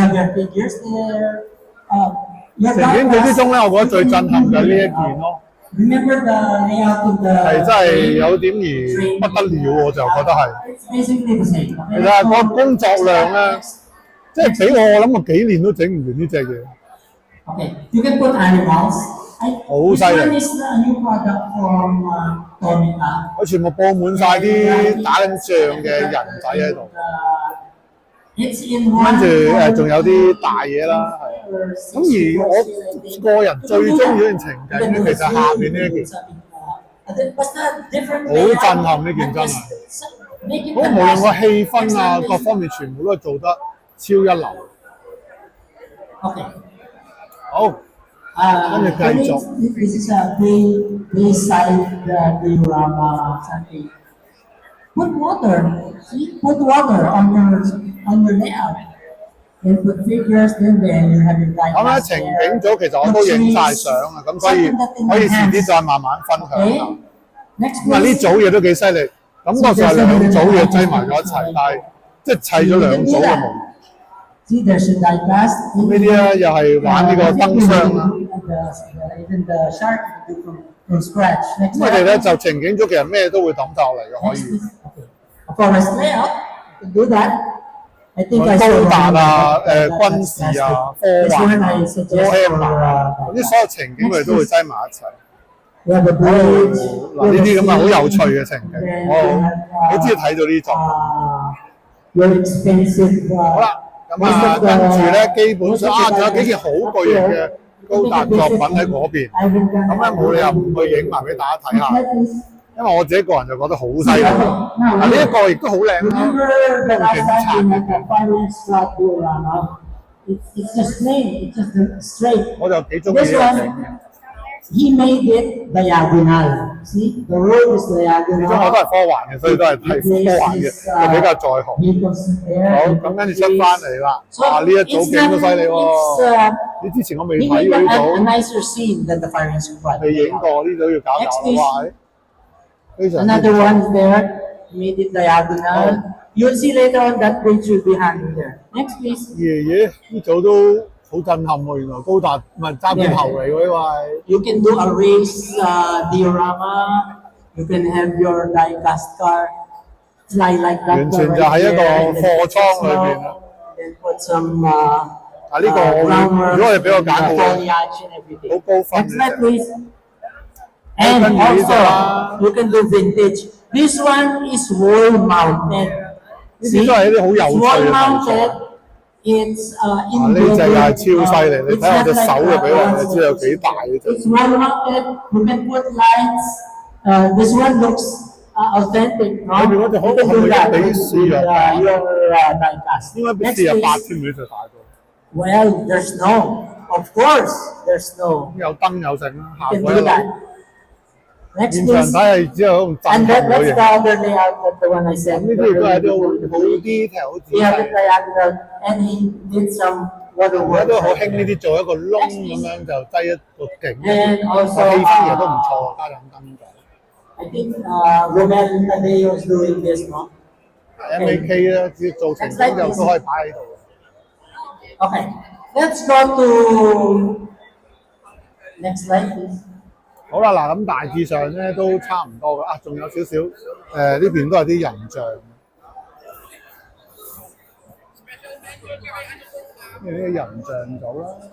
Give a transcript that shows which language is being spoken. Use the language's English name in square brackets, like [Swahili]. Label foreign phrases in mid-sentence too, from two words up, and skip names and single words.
[Cantonese] 情景組之中咧，我覺得最震撼就係呢一件咯。係真係有點而不得了，我就覺得係。其實個工作量咧，即係俾我諗我幾年都整唔完呢隻嘢。 [English] Okay, you can put animals. Oh, This silent. one is a new product from Tomica. [Cantonese] 佢全部佈滿晒啲打緊仗嘅人仔喺度， [English] It's in [Cantonese] 跟 [English] one. [Cantonese] 住仲有啲大嘢啦，係。咁而我個人最中意嗰件情景咧，其實下面呢一件，好震撼呢件真係。咁無論個氣氛啊，各方面全部都係做得超一流。 [English] Okay. [Cantonese] 好，跟住繼續。 [English] This is a Bayside diorama something. Put water. See, put water on your layout. Then put figures. Then you have your guide. [Cantonese] 咁咧情景組其實我都影晒相啊，咁所以可以遲啲再慢慢分享下。 [English] Next [Cantonese] 咁啊呢組嘢都幾犀利，感覺上係兩組嘢擠埋咗一齊，但係即係砌咗兩組嘅模。 [English] See, there's a die cast. [Cantonese] 咁呢啲咧又係玩呢個燈箱啦。 [English] Even the shark you do from scratch. Next [Cantonese] 咁佢哋咧就情景組其實咩都會抌晒落嚟嘅，可以。 [English] A forest layout, you can do that. I think I [Cantonese] 高達啊、軍事啊、科幻啊、Warhammer 啊，嗰啲所有情景佢哋都會擠埋一齊。 [English] We have a bridge. [Cantonese] 嗱呢啲咁啊好有趣嘅情景，我好中意睇到呢啲作品。 [English] Your expensive. [Cantonese] 好啦，咁啊跟住咧基本上仲有幾件好巨型嘅高達作品喺嗰邊，咁咧冇理由唔去影埋俾大家睇下。因為我自己個人就覺得好犀利，呢一個亦都好靚啦， [English] Remember the last [Cantonese] 警 [English] time [Cantonese] 察 [English] we [Cantonese] 嘅 [English] had the finance slot diorama? It's just plain. It's just straight. [Cantonese] 我就幾中意呢 [English] This [Cantonese] 個景 [English] one, he made it diagonal. See, the road is [Cantonese] 始終我 [English] diagonal. [Cantonese] 都係科幻嘅，所以都係睇科幻嘅，就比較在行。 [English] Vehicles there. [Cantonese] 好，咁跟住出翻嚟啦，哇！呢一組景都犀利喎，你之前我未 [English] He [Cantonese] 睇 [English] made [Cantonese] 過呢 [English] a [Cantonese] 組， [English] nicer scene than the firing squad. [Cantonese] 未影過呢組要搞搞啦，哇！非常之 [English] Another one is there. He made it diagonal. You'll see later on that bridge will be hanging there. Next, please. [Cantonese] 爺呢組都好震撼喎，原來高達唔係揸片頭嚟喎，呢位。 [English] You can do a race diorama. You can have your die-cast car fly like that. [Cantonese] 完全就喺一個貨倉裏邊啦。 [English] Then put some [Cantonese] 啊呢個我會，如果我哋俾我揀，我會 [English] foliage and everything. [Cantonese] 好高分 [English] Next [Cantonese] 嘅 [English] slide, please. And also, you can do vintage. This one is wall mounted. [Cantonese] 呢啲都係一啲好有趣 [English] wall [Cantonese] 嘅題 [English] mounted. [Cantonese] 材。 [English] It's [Cantonese] 啊呢隻又係超犀利，你睇我隻手就俾我，你知道有幾大嘅啫。 [English] It's wall mounted. You can put lights. This one looks authentic, no? [Cantonese] 裏邊嗰隻可 [English] You can [Cantonese] 係 [English] do [Cantonese] 咪 [English] that [Cantonese] 比 [English] with [Cantonese] 試入 [English] your die-cast. [Cantonese] 應該比 [English] Next, [Cantonese] 試入8 [English] please. [Cantonese] 添，呢隻大個。 [English] Well, there's no. Of course, there's no. [Cantonese] 有燈有剩啦， [English] You [Cantonese] 行 [English] can [Cantonese] 過 [English] do [Cantonese] 一 [English] that. [Cantonese] 路。 [English] Next [Cantonese] 現場 [English] is, [Cantonese] 睇係只有好震 [English] and [Cantonese] 撼 [English] that's [Cantonese] 嘅 [English] the [Cantonese] 嘢。 [English] other layout of the one I [Cantonese] 咁 [English] said. [Cantonese] 呢啲亦都係啲好 detail 好仔 [English] He had it [Cantonese] 細。 [English] diagonal and he did some [Cantonese] 而家 [English] waterworks. [Cantonese] 都好興呢啲做一個窿咁樣就擠一個景， [English] And [Cantonese] 個 [English] also, [Cantonese] 氣氛其實都唔錯，加盞燈就。 [English] I think Romel Tadeo is doing this, no? [Cantonese] MAK 咧，只要做成景就都可以擺喺度。 [English] Okay, let's go to next slide, please. [Cantonese] 好啦，嗱咁大致上咧都差唔多嘅，啊仲有少少呢邊都有啲人像，呢啲人像組啦。